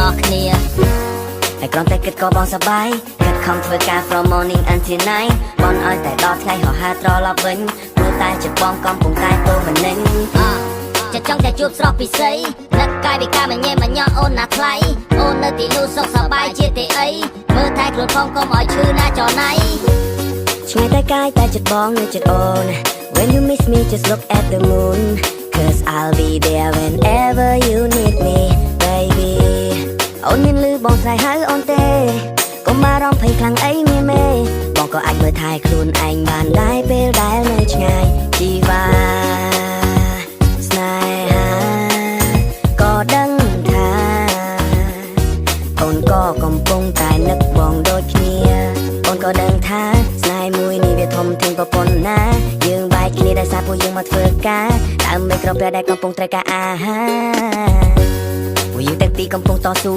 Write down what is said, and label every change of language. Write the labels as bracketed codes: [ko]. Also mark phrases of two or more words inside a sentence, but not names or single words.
[km] ស់គ្នាហើយគ្រាន់តែគិតក៏បងសប្បាយគិតខំធ្វើការ [en] from morning until night [km] បងឲ្យតែដល់ថ្ងៃរហ័សត្រឡប់វិញ ព្រោះតែចិត្តបងកំពុងតែពោមិននឹងចិត្តចង់តែជួបស្រស់ពិសីនឹកកាយវិការមញ៉ែមញ៉ោអូនណាថ្លៃអូននៅទីនោះសុខសប្បាយជាទេអីមើលថែខ្លួនផងកុំឲ្យឈឺណាចណៃឆ្ងាយតែកាយតែចិត្តបងនៅចិត្តអូន [en] When you miss me just look at the moon Cause I'll be there whenever you need me baby [km] អូនមានលឺបងស្រ័យហៅអូ នទេកុំបារម្ភភ័យខ្លាំងអីមានមេបងក៏អាចមើលថែខ្លួនឯងបានដែរពេលដែលនៅឆ្ងាយជីវ៉ាស្នេហាក៏ដឹងថាអូនក៏កំពុងតែនឹកបងដូចគ្នាអូនក៏ដឹងថាស្នេហ៍មួយនេះវាធំធេងប៉ុណ្ណាយើងបែកគ្នាដោយសារពួកយើងមកធ្វើការដើម្បីក្រពះដែលកំពុងត្រូវការអាហារពួកយើងទាំងពីរកំពុងតស៊ូ